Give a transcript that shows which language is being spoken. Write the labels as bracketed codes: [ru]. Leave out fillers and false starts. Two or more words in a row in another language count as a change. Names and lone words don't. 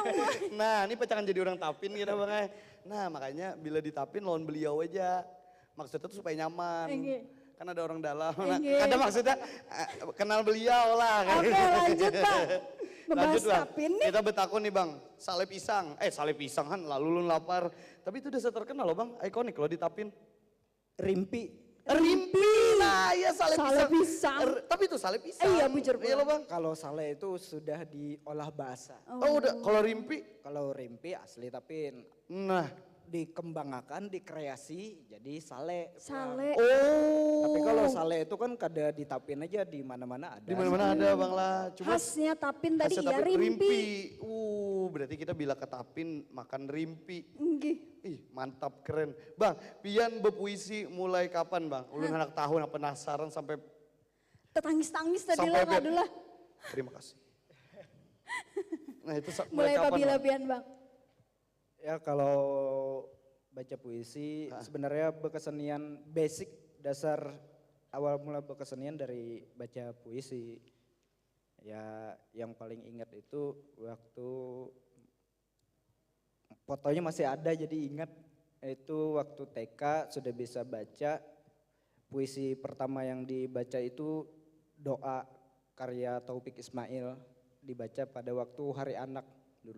[bjn] Nah ini pacangan jadi orang Tapin gitu Bang. Nah makanya bila di Tapin lawan beliau aja. [id] Maksudnya tuh supaya nyaman. Enggak. Kan ada orang dalam. Nah, Enggak. ada maksudnya kenal beliau lah. Oke, lanjut Pak. Membahas Lanjut Bang. Tapin nih. [bjn] Kita betakun nih Bang. [id] Sale pisang. Sale pisang kan lalu lu lapar. Tapi itu udah terkenal loh Bang. Ikonik loh di Tapin. Rimpi. Rimpi. Nah iya sale Sale pisang. pisang. Tapi itu sale pisang. [bjn] Iya bujur [id] Iya loh Bang. Kalau sale itu sudah diolah bahasa. Oh udah. Kalau rimpi. Kalau rimpi asli Tapin. Nah. Dikembangkan, dikreasi jadi sale. Sale. Oh. [bjn] Tapi kalau sale itu kan kada di Tapin aja, di mana-mana ada. [id] Di mana-mana ada Bang lah. Cuma Khasnya Tapin tadi khasnya ya Tapin, rimpi. Berarti kita bila ke Tapin makan rimpi. [bjn] Enggih. [id] Ih mantap keren. [bjn] Bang, Pian berpuisi mulai kapan Bang? Ulun anak tahun penasaran sampai [id] Tetangis-tangis tadi Sampai lah Kak Dula. terima kasih. Nah itu Mulai kapan, [bjn] pabila [id] Bang? [bjn] Pian Bang. [id] Ya kalau baca puisi sebenarnya berkesenian basic dasar awal mula berkesenian dari baca puisi. Ya yang paling ingat itu waktu fotonya masih ada jadi ingat itu waktu TK sudah bisa baca puisi pertama yang dibaca itu doa karya Taufik Ismail dibaca pada waktu hari anak dulu.